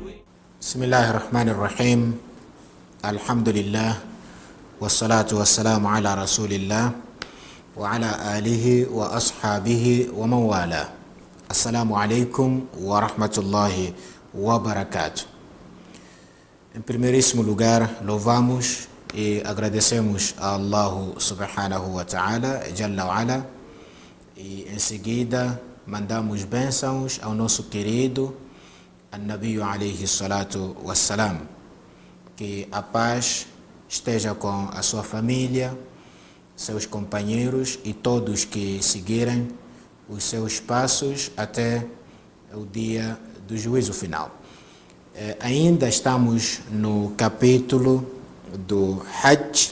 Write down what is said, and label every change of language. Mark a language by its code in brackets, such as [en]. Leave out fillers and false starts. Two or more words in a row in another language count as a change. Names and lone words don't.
[ar] بسم الله الرحمن الرحيم. الحمد لله والصلاة والسلام على رسول الله وعلى آله وأصحابه ومن والاه. السلام عليكم ورحمة الله وبركاته. [pt] Em primeiríssimo lugar, louvamos e agradecemos a Allah [ar] سبحانه وتعالى, جل وعلا, [pt] e em seguida mandamos bênçãos ao nosso querido An-Nabi [ar] عليه الصلاة والسلام. [pt] Que a paz esteja com a sua família, seus companheiros e todos que seguirem os seus passos até o dia do juízo final. Ainda estamos no capítulo do Hajj.